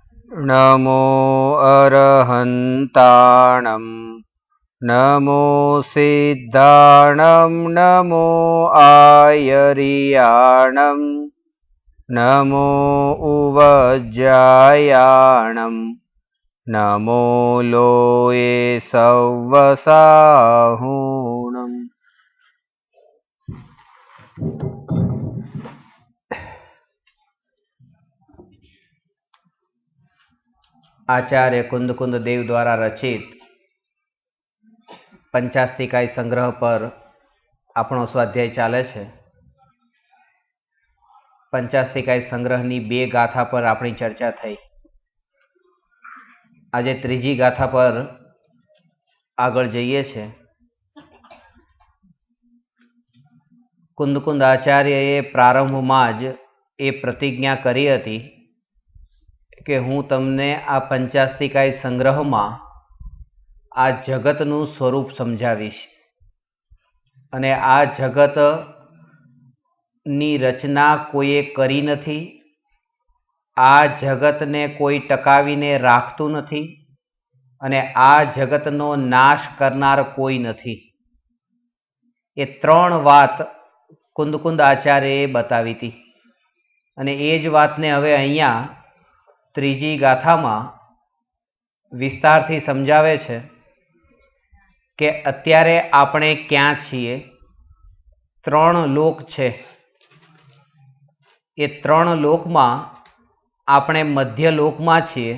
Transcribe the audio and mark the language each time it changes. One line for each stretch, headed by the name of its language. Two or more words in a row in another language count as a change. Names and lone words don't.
Prakrit languages: नमो अरहन्ताणं नमो सिद्धाणं नमो आयर्याणं नमो उवज्जायाणं नमो लोये सव्वसाहुणम्।
Gujarati: આચાર્ય કુંદ દેવ દ્વારા રચિત પંચાસ્તિકાય સંગ્રહ પર આપણો સ્વાધ્યાય ચાલે છે। પંચાસ્તિકાય સંગ્રહની બે ગાથા પર આપણી ચર્ચા થઈ। આજે ત્રીજી ગાથા પર આગળ જઈએ છે। कुंद आचार्यએ પ્રારંભમાં જ એ પ્રતિજ્ઞા કરી હતી કે હું તમને આ पंचास्तिकाय સંગ્રહમાં આ જગતનું સ્વરૂપ સમજાવીશ અને આ જગતની રચના કોઈએ કરી નથી, આ જગતને કોઈ ટકાવીને રાખતું નથી અને આ જગતનો નાશ કરનાર કોઈ નથી। એ ત્રણ વાત कुंद आचार्यએ બતાવી હતી અને એ જ વાતને હવે અહીંયા ત્રીજી ગાથામાં વિસ્તારથી સમજાવે છે કે અત્યારે આપણે ક્યાં છીએ। ત્રણ લોક છે, એ ત્રણ લોકમાં આપણે મધ્યલોકમાં છીએ।